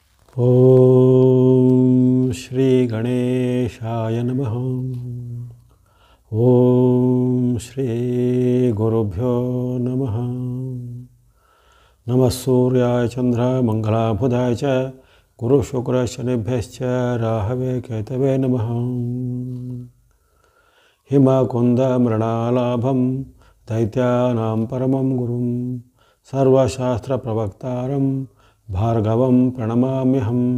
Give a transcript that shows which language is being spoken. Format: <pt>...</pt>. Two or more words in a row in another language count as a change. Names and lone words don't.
<sa>ಓಂ ಶ್ರೀ ಗಣೇಶಾಯ ನಮಃ. ಓಂ ಶ್ರೀ ಗುರುಭ್ಯೋ ನಮಃ. ನಮಃ ಸೂರ್ಯಾಯ ಚಂದ್ರ ಮಂಗಲಾಬುಧಾಯ ಚ ಗುರು ಶುಕ್ರ ಶನಿಭ್ಯಶ್ಚ ರಾಹವೇ ಕೇತವೇ ನಮಃ. ಹಿಮಕುಂದ ಮೃಣಾಲಾಭಂ ದೈತ್ಯಾನಾಂ ಪರಮಂ ಗುರುಂ ಸರ್ವಶಾಸ್ತ್ರ ಪ್ರವಕ್ತಾರಂ ಭಾರ್ಗವಂ ಪ್ರಣಮಾಮ್ಯಹಂ.</sa>